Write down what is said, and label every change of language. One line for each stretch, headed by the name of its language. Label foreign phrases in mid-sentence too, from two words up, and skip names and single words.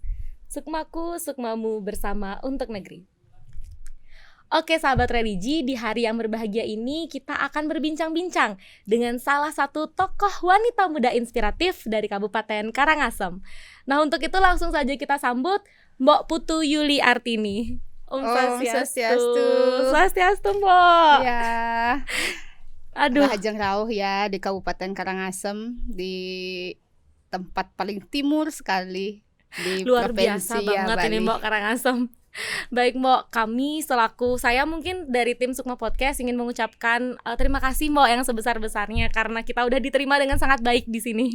Indonesian: Sukmaku, sukmamu bersama untuk negeri. Oke sahabat religi, di hari yang berbahagia ini kita akan berbincang-bincang dengan salah satu tokoh wanita muda inspiratif dari Kabupaten Karangasem. Nah untuk itu langsung saja kita sambut Mbok Putu Yuli Artini. Om Swastiastu. Swastiastu Mbok. Ya. Aduh,
Balinese: Lajeng Rauh
Indonesian: ya di Kabupaten Karangasem, di tempat paling timur sekali di luar provinsi biasa banget Bali. ini Mbok Karangasem. Baik Mbok, kami selaku saya mungkin dari tim Sukma Podcast ingin mengucapkan terima kasih Mbok yang sebesar-besarnya karena kita udah diterima dengan sangat baik di sini.